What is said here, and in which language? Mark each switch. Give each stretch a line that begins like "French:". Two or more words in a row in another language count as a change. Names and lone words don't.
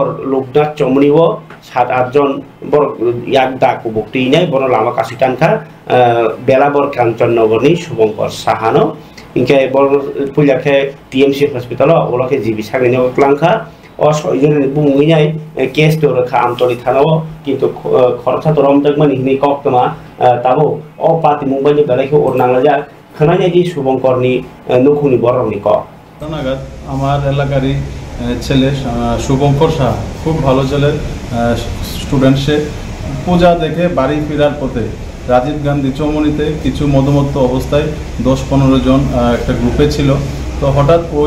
Kok Borok: लोकनाथ चमनिवो 7-8 जन बर याक दाकु बक्तिनाय बर लामा कासितानखा बेलाबर कांचननगरनि शुभंकर साहानो इनके बर पुलाखे टीएमसी हॉस्पिटल ओलाखे जीबी सागैनो क्लांखा अ सयजन बुंगिनाय केस दरखा आमतली थानाव किन्तु खरसा तो रमदगमानि हिनि कक्तमा ताबो अ पार्टी मुंबाइनि बेलाखे अरनांलाजा खोनायनायदि शुभंकरनि नखुनि बरनि क
Bangla: নাগাদ আমার এলাকারই ছেলে শুভঙ্কর শাহ খুব ভালো ছেলে স্টুডেন্ট সে পূজা দেখে বাড়ি ফেরার পথে রাজীব গান্ধী চৌমুনিতে কিছু মদমত্ত অবস্থায় 10-15 জন একটা গ্রুপে ছিল তো হঠাৎ ওই